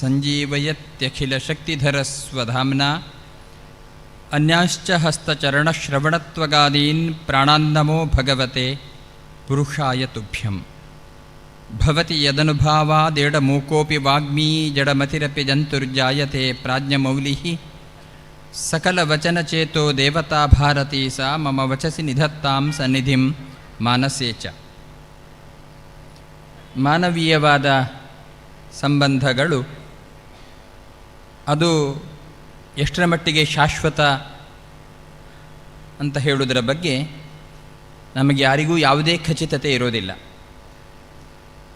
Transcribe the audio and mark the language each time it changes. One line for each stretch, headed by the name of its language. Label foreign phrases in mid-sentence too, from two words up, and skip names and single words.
Sanskrit: ಸಂಜೀವಯತ್ಯಖಿಲಶಕ್ತಿಧರಸ್ವಧಾಮ್ನಾ ಅನ್ಯಾಶ್ಚ ಹಸ್ತಚರಣಶ್ರವಣತ್ವಗಾದೀನ್ ಪ್ರಾಣಾನ್ನಮೋ ಭಗವತೆ ಪುರುಷಾಯ ತುಭ್ಯಂ. ಭವತಿ ಯದನುಭಾವಾದೇಡಮೂಕೋಪಿ ವಾಗ್ಮೀ ಜಡಮತಿರಪಿ ಜಂತುರ್ಜಾಯತೆ ಪ್ರಾಜ್ಞಮೌಲಿಃ ಸಕಲವಚನಚೇತೋ ದೇವತಾ ಭಾರತೀ ಸಾ ಮಮ ವಚಸಿ ನಿಧತ್ತಾಂ ಸನ್ನಿಧಿಂ ಮಾನಸೇ ಚ.
Kannada: ಮಾನವೀಯವಾದ ಸಂಬಂಧಗಳು ಅದು ಎಷ್ಟರ ಮಟ್ಟಿಗೆ ಶಾಶ್ವತ ಅಂತ ಹೇಳುವುದರ ಬಗ್ಗೆ ನಮಗೆ ಯಾರಿಗೂ ಯಾವುದೇ ಖಚಿತತೆ ಇರೋದಿಲ್ಲ.